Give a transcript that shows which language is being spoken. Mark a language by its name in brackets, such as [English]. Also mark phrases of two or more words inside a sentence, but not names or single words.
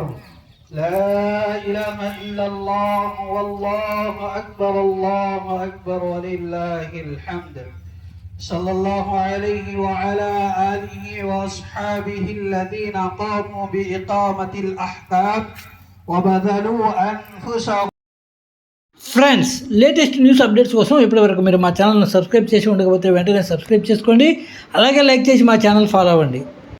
[Arabic] لا إله إلا الله والله أكبر. الله أكبر ولله الحمد. صلى الله عليه وعلى آله وأصحابه الذين قاموا بإقامة الأحكام وبذلوا أنفسهم. [Telugu] ఫ్రెండ్స్, [English] latest news updates [Telugu] కోసం ఇప్పటివరకు మీరు మా ఛానల్ను సబ్స్క్రైబ్ చేసి ఉండకపోతే వెంటనే సబ్స్క్రైబ్ చేసుకోండి. అలాగే లైక్ చేసి మా ఛానల్ ఫాలో అవ్వండి.